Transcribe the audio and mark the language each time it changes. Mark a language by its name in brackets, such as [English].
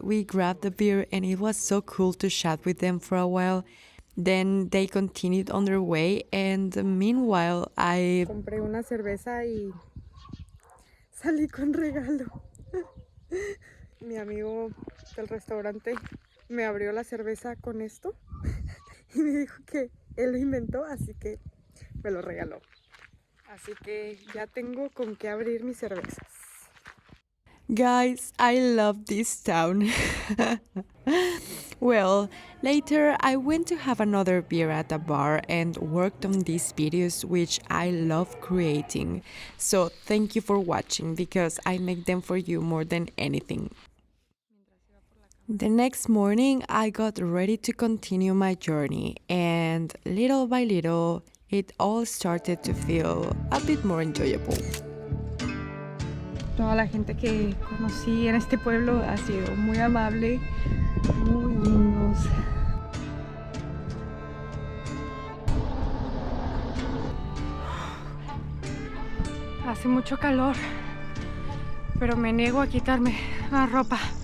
[English] We grabbed a beer and it was so cool to chat with them for a while. Then they continued on their way and meanwhile I [Spanish] Compré una cerveza y salí con regalo. Mi amigo del restaurante me abrió la cerveza con esto y me dijo que él lo inventó, así que me lo regaló. Así que ya tengo con qué abrir mis cervezas. [English] Guys, I love this town. Well, later I went to have another beer at a bar and worked on these videos which I love creating. So thank you for watching because I make them for you more than anything. The next morning I got ready to continue my journey and little by little it all started to feel a bit more enjoyable. [Spanish] Toda la gente que conocí en este pueblo ha sido muy amable, muy lindos. Hace mucho calor, pero me niego a quitarme la ropa.